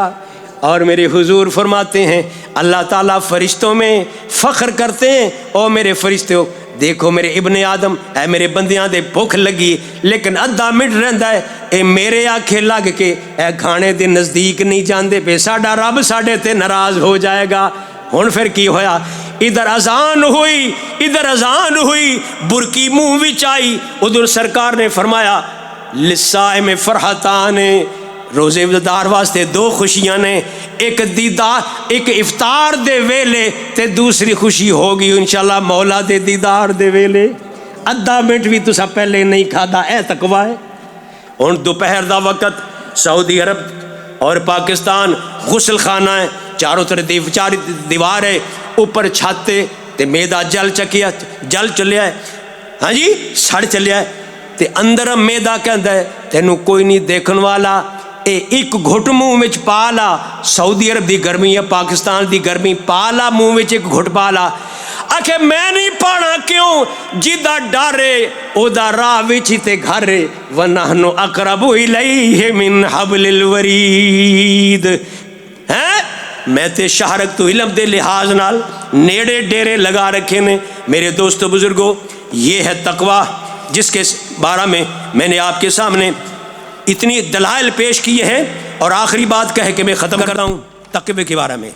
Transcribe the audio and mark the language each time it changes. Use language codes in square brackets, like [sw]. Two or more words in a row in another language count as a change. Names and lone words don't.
[ur] اور میرے حضور فرماتے ہیں اللہ تعالیٰ فرشتوں میں فخر کرتے ہیں، او میرے فرشتوں دیکھو میرے ابن آدم، [pa] اے میرے بندیاں دے بھوک لگی لیکن ادھا منٹ رہندا ہے، اے میرے آنکھیں لگ کے اے کھانے دے نزدیک نہیں جاندے پہ، ساڈا رب ساڈے تے ناراض ہو جائے گا۔ ہن پھر کی ہویا، ادھر اذان ہوئی، برکی منہ وچ آئی، ادھر سرکار نے فرمایا [ar] للصائم فرحتان، [pa] روزے دار واسطے 2 خوشیاں نے، ایک افطار دے ویلے تے دوسری خوشی ہوگی انشاءاللہ مولا دے دیدار دے ویلے۔ ادھا منٹ بھی تسا پہلے نہیں کھادا، اے تقوی ہے۔ ہن دوپہر دا وقت، سعودی عرب اور پاکستان غسل خانہ ہے، چاروں طرف چار دیوار ہے، اوپر چھت تے میدا جل چلیا ہے، ہاں جی سڑ چلیا ہے، تے اندر میدا کہندا ہے تینوں کوئی نہیں دیکھن والا، اے ایک گھٹ منہ وچ پا لا، سعودی عرب دی گرمی ہے، پاکستان دی گرمی، پا لا منہ وچ ایک گھٹ پا لا۔ آکھے میں نہیں پانا کیوں، جدا ڈارے او دا راہ وچ تے گھر، [ar] وَنَحْنُ أَقْرَبُ إِلَيْهِ مِنْ حَبْلِ الْوَرِيدِ، [pa] ہیں میں تے شہرک تو علم دے لحاظ نال نیڑے ڈیرے لگا رکھے نے۔ [ur] میرے دوستو بزرگو، یہ ہے تقوی جس کے بارے میں نے آپ کے سامنے اتنی دلائل پیش کیے ہیں، اور آخری بات کہہ کے میں ختم کرتا ہوں تقوی کے بارے میں۔